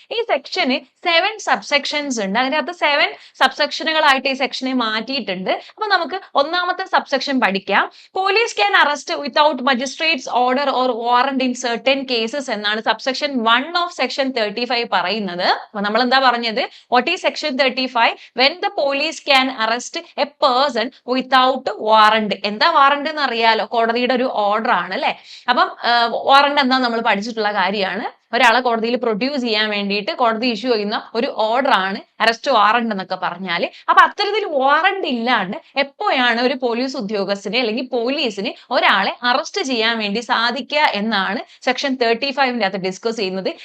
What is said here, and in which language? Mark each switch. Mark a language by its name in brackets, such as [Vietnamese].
[Malayalam] ഈ സെക്ഷന് 7 സബ്സെക്ഷൻസ് ഉണ്ട്. അതിനകത്ത് 7 സബ്സെക്ഷനുകളായിട്ട് ഈ സെക്ഷനെ മാറ്റിയിട്ടുണ്ട്. അപ്പൊ നമുക്ക് ഒന്നാമത്തെ സബ്സെക്ഷൻ പഠിക്കാം. [English] Police can arrest without magistrate's order or warrant in certain cases എന്നാണ് subsection 1 of section 35 പറയുന്നത്. [Malayalam] അപ്പൊ നമ്മൾ എന്താ പറഞ്ഞത്? [English] What is section 35? when the police can arrest a person without warrant. [Malayalam] എന്താ വാറന്റ് എന്ന് അറിയാലോ, കോടതിയുടെ ഒരു ഓർഡർ ആണ് അല്ലെ. അപ്പം വാറന്റ് എന്താ നമ്മൾ പഠിച്ചിട്ടുള്ള കാര്യമാണ്. ഒരാളെ കോടതിയിൽ പ്രൊഡ്യൂസ് ചെയ്യാൻ വേണ്ടിയിട്ട് കോടതി ഇഷ്യൂ ചെയ്യുന്ന ഒരു ഓർഡർ ആണ് അറസ്റ്റ് വാറന്റ് എന്നൊക്കെ പറഞ്ഞാൽ. അപ്പൊ അത്തരത്തിൽ വാറന്റ് ഇല്ലാണ്ട് എപ്പോഴാണ് ഒരു പോലീസ് ഉദ്യോഗസ്ഥനെ അല്ലെങ്കിൽ പോലീസിന് ഒരാളെ അറസ്റ്റ് ചെയ്യാൻ വേണ്ടി സാധിക്കുക എന്നാണ് സെക്ഷൻ 35ന്റെ അകത്ത് ഡിസ്കസ് ചെയ്യുന്നത്.